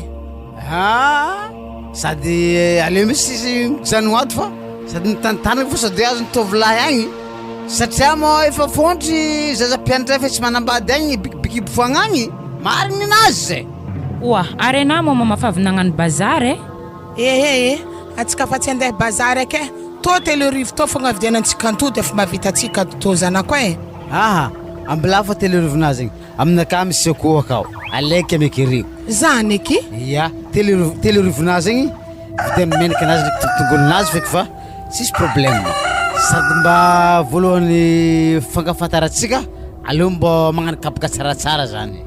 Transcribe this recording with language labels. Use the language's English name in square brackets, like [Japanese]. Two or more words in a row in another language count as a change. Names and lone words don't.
[Malagasy] sady aleo misy mijanogno ato fa sady nitantanako fa sady azo nitovolahy agny satria mo efa fontry zaza-pianatra fa tsy manambady agny bikibikiby foagna agny marigny anazy zay ary ana mo mama fa avy nagnano bazary atsika fa tsy andeha bazary ake to telerivo to fogna vidianantsika antody efa mavita atsika to zanako ambila fa telerivonazy zegny aminaka misy akoho akao alaiky amekerivo zany eky telerivonazy zegny vidiany menaka anazy ndraiky tongolonazy feky fa tsisy problème sady mba voalohany fankafantaratsika aleo mba magnano kapaka tsaratsara zany